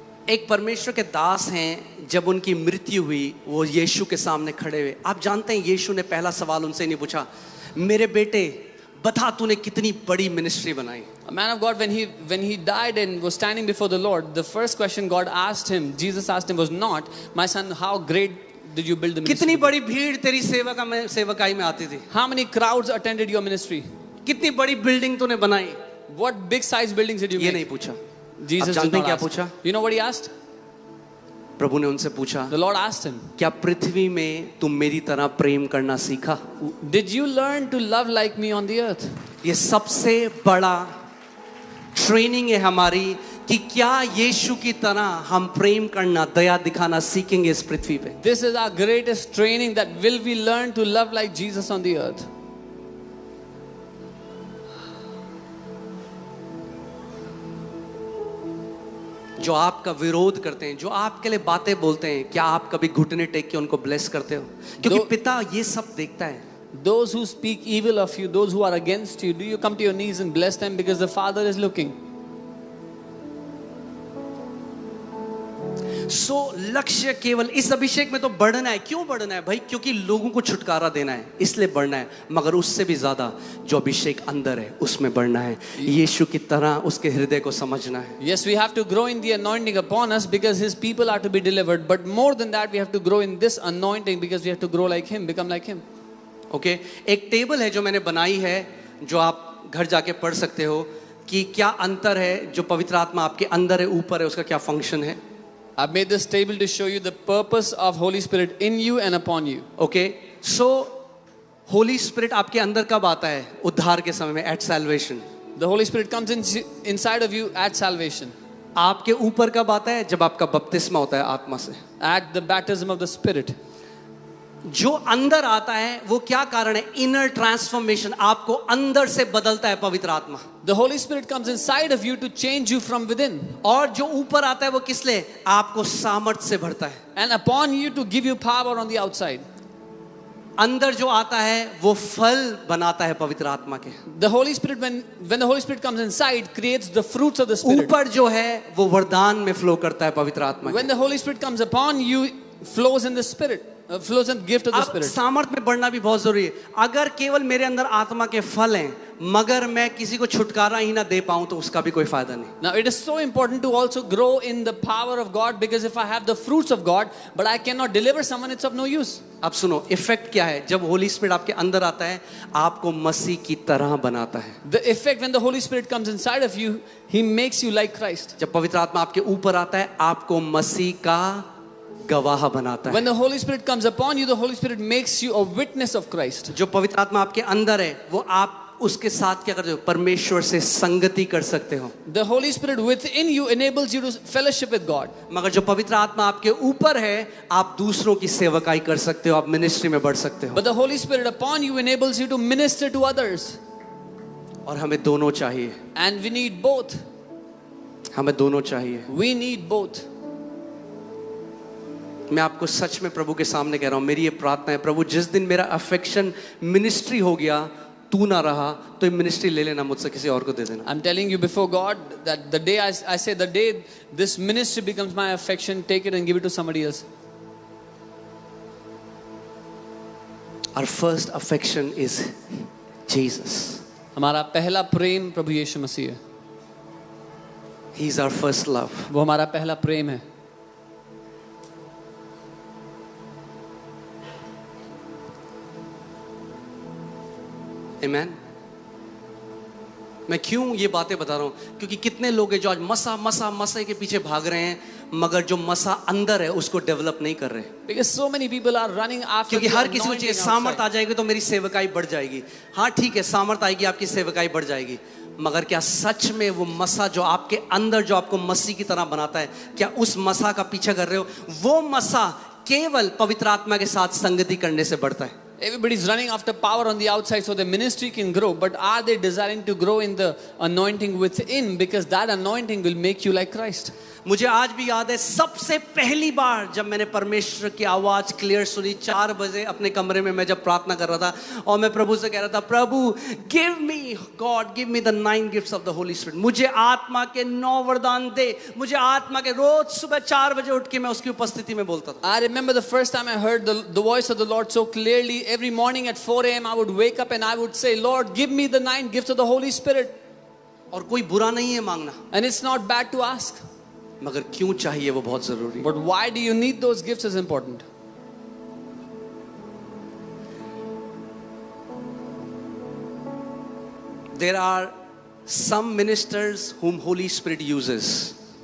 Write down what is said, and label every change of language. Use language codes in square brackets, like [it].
[hi] एक परमेश्वर के दास हैं, जब उनकी मृत्यु हुई वो यीशु के सामने खड़े हुए। आप जानते हैं यीशु ने पहला सवाल उनसे नहीं पूछा, मेरे बेटे बता तूने कितनी बड़ी मिनिस्ट्री बनाई। [en] A man of God, when he died and was standing before the Lord, the first question God asked him, Jesus asked him, was not, my son, how great did you build the ministry? [hi] कितनी बड़ी भीड़ तेरी सेवकाई में आती थी? [en] How many crowds attended your ministry? [hi] कितनी बड़ी बिल्डिंग तूने बनाई? [en] What big size buildings did you [hi] ये [en] make? [hi] नहीं पूछा। [en] Jesus [hi] आप [en] did [hi] जानते हैं क्या [en] ask. [hi] पूछा? [en] You know what he asked? [hi] प्रभु ने उनसे पूछा, [en] The Lord asked him, [hi] क्या पृथ्वी में तुम मेरी तरह प्रेम करना सीखा? [en] did you learn to love like me on the earth? [hi] ये सबसे बड़ा ट्रेनिंग है हमारी कि क्या यीशु की तरह हम प्रेम करना, दया दिखाना सीखेंगे इस पृथ्वी पे। [en] This is our greatest training, that will we learn to love like Jesus on the earth? [hi] जो आपका विरोध करते हैं, जो आपके लिए बातें बोलते हैं, क्या आप कभी घुटने टेक के उनको ब्लेस करते हो? क्योंकि पिता ये सब देखता है। [en] Those who speak evil of you, those who are against you, do you come to your knees and bless them because the Father is looking? [hi] लक्ष्य केवल इस अभिषेक में तो बढ़ना है। क्यों बढ़ना है भाई? क्योंकि लोगों को छुटकारा देना है, इसलिए बढ़ना है। मगर उससे भी ज्यादा जो अभिषेक अंदर है उसमें बढ़ना है, यीशु की तरह उसके हृदय को समझना है। [en] Yes, we have to grow in the anointing upon us because His people are to be delivered. But more than that, we have to grow in this anointing because we have to grow like Him, become like Him. [hi] Okay, एक table है जो मैंने बनाई है, जो आप घर जाके पढ़ सकते हो कि क्या अंतर है जो पवित्र आत्मा आपके अंदर है, ऊपर है, उसका क्या फंक्शन है। [en] I've made this table to show you the purpose of Holy Spirit in you and upon you. [hi] Okay, so Holi spirit आपके अंदर कब आता है? उद्धार के समय में, [en] At salvation. The Holy Spirit comes inside of you at salvation. [hi] आपके ऊपर कब आता है? जब आपका बपतिस्मा होता है आत्मा से, [en] At the baptism of the Spirit. [hi] जो अंदर आता है वो क्या कारण है? इनर ट्रांसफॉर्मेशन, आपको अंदर से बदलता है पवित्र आत्मा। [en] The Holy Spirit comes inside of you to change you from within. [hi] और जो ऊपर आता है वो किस लिए? आपको सामर्थ से भरता है। [en] And upon you to give you power on the outside. [hi] अंदर जो आता है वो फल बनाता है पवित्र आत्मा के। [en] The Holy Spirit, when the Holy Spirit comes inside, creates the fruits of the Spirit. [hi] ऊपर जो है वो वरदान में फ्लो करता है पवित्र आत्मा। [en] When the Holy Spirit comes upon you, flows in the Spirit, flows in the gift of the Spirit. [hi] सामर्थ में बढ़ना भी बहुत जरूरी है। अगर केवल मेरे अंदर आत्मा के फल हैं मगर मैं किसी को छुटकारा ही ना दे पाऊं तो उसका भी कोई फायदा नहीं। [en] Now it is so important to also grow in the power of God, because if I have the fruits of God but I cannot deliver someone, it's of no use. [hi] अब सुनो, इफेक्ट क्या है जब Holi spirit आपके अंदर आता है? आपको मसीह की तरह बनाता है। [en] The effect when the Holy Spirit comes inside of you, He makes you like Christ. [hi] जब पवित्र आत्मा आपके ऊपर आता है आपको मसीह का गवाह बनाता है। [en] When the Holy Spirit comes upon you, the Holy Spirit makes you a witness of Christ. [hi] जो पवित्र आत्मा आपके अंदर है वो आप उसके साथ क्या करते हो? परमेश्वर से संगति कर सकते हो। [en] The Holy Spirit within you enables you to fellowship with God. [hi] मगर जो पवित्र आत्मा आपके ऊपर है, आप दूसरों की सेवकाई कर सकते हो, आप मिनिस्ट्री में बढ़ सकते हो। [en] But the Holy Spirit upon you enables you to minister to others. [hi] और हमें दोनों चाहिए, [en] And we need both. [hi] हमें दोनों चाहिए। [en] We need both. [hi] मैं आपको सच में प्रभु के सामने कह रहा हूँ, मेरी ये प्रार्थना है, प्रभु जिस दिन मेरा अफेक्शन मिनिस्ट्री हो गया, तू ना रहा, तो ये मिनिस्ट्री ले लेना मुझसे, किसी और को दे देना। [en] I'm telling you before God that the day I say the day this ministry becomes my affection, take it and give it to somebody else. Our first affection is Jesus. [hi] हमारा पहला प्रेम प्रभु यीशु मसीह है। [en] He is our first love. [hi] वो हमारा पहला प्रेम है। [en] Amen. [hi] मैं क्यों ये बातें बता रहा हूँ? क्योंकि कितने लोग हैं जो आज मसा के पीछे भाग रहे हैं, मगर जो मसा अंदर है उसको डेवलप नहीं कर रहे। [en] Because so many people are running after. [hi] क्योंकि हर किसी को चाहिए सामर्थ आ जाएगी तो मेरी सेवकाई बढ़ जाएगी। हाँ ठीक है, सामर्थ आएगी, आपकी सेवकाई बढ़ जाएगी, मगर क्या सच में वो मसा जो आपके अंदर, जो आपको मसीह की तरह बनाता है, क्या उस मसा का पीछा कर रहे हो? वो मसा केवल पवित्र आत्मा के साथ संगति करने से बढ़ता है। [en] Everybody is running after power on the outside so the ministry can grow, but are they desiring to grow in the anointing within? Because that anointing will make you like Christ. [hi] मुझे आज भी याद है, सबसे पहली बार जब मैंने परमेश्वर की आवाज क्लियर सुनी, 4 बजे अपने कमरे में मैं जब प्रार्थना कर रहा था और मैं प्रभु से कह रहा था, प्रभु [en] give me God, give me the 9 gifts of the Holy Spirit, [hi] मुझे आत्मा के 9 वरदान दे, मुझे आत्मा के। रोज सुबह 4 बजे उठ के मैं उसकी उपस्थिति में बोलता था। [en] I remember the first time I heard the voice of the Lord so clearly. Every morning at 4 a.m. I would wake up and I would say, Lord, give me the 9 gifts of the Holy Spirit. [hi] और कोई बुरा नहीं है मांगना, [en] And it's not bad to ask. [hi] मगर क्यों चाहिए वो बहुत जरूरी है। [en] But why do you need those gifts is important. There are some ministers whom Holy Spirit uses,